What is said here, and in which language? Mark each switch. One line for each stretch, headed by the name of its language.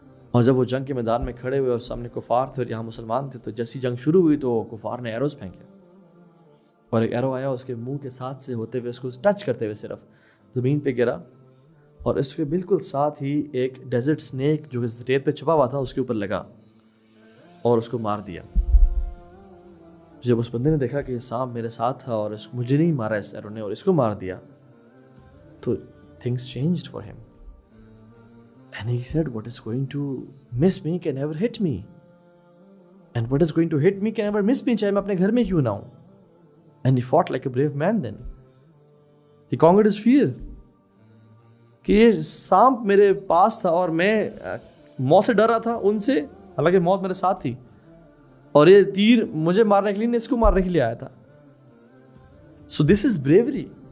Urdu: اور جب وہ جنگ کے میدان میں کھڑے ہوئے اور سامنے کفار تھے اور یہاں مسلمان تھے، تو جیسی جنگ شروع ہوئی تو کفار نے ایروز پھینکے، اور ایک ایرو آیا اس کے منہ کے ساتھ سے ہوتے ہوئے اس کو ٹچ کرتے ہوئے صرف زمین پہ گرا، اور اس کے بالکل ساتھ ہی ایک ڈیزرٹ سنیک جو ریت پہ چھپا ہوا تھا اس کے اوپر لگا اور اس کو مار دیا. جب اس بندے نے دیکھا کہ یہ سانپ میرے ساتھ تھا اور مجھے نہیں مارا اس ایرو نے اور اس کو مار دیا، تو
English: things changed for him. And he said, what is going to miss me can never hit me. And what is going to hit me can never miss me,
Urdu: چاہے میں اپنے گھر میں کیوں نہ ہوں.
English: And he fought like a brave man then. He conquered his fear.
Urdu: کہ یہ سانپ میرے پاس تھا اور میں موت سے ڈر رہا تھا ان سے، حالانکہ موت میرے ساتھ تھی، اور یہ تیر مجھے مارنے کے لیے نہیں، اس کو مارنے کے لیے آیا تھا.
English: So this is bravery.